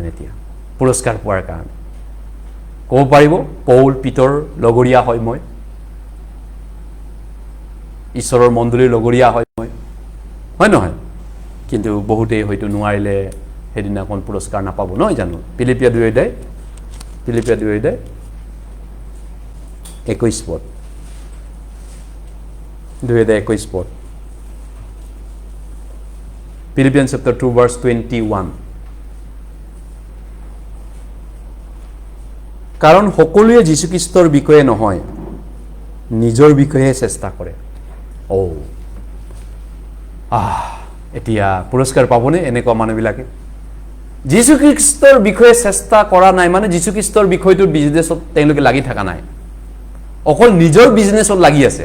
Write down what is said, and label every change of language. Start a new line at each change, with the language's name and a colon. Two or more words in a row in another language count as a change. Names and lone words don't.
Assamese: এতিয়া পুৰস্কাৰ পোৱাৰ কাৰণে ক'ব পাৰিব পৌল পিতৰ লগৰীয়া হয় মই, ঈশ্বৰৰ মণ্ডলীৰ লগৰীয়া হয় মই, হয় নহয়? কিন্তু বহুতেই হয়তো নোৱাৰিলে সেইদিনাখন পুৰস্কাৰ নাপাব নহয় জানো। ফিলিপিয়া 2:21 পদ, 2:21 পদ,
English: Philippians chapter 2 verse 21।
Assamese: কাৰণ সকলোৱে যীশুখ্ৰীষ্টৰ বিষয়ে নহয়, নিজৰ বিষয়ে চেষ্টা কৰে। এতিয়া পুৰস্কাৰ পাবনে এনেকুৱা মানুহবিলাকে? যীশুখ্ৰীষ্টৰ বিষয়ে চেষ্টা কৰা নাই মানে যীশুখ্ৰীষ্টৰ বিষয়টো বিজনেছত তেওঁলোকে লাগি থকা নাই, অকল নিজৰ বিজনেছত লাগি আছে।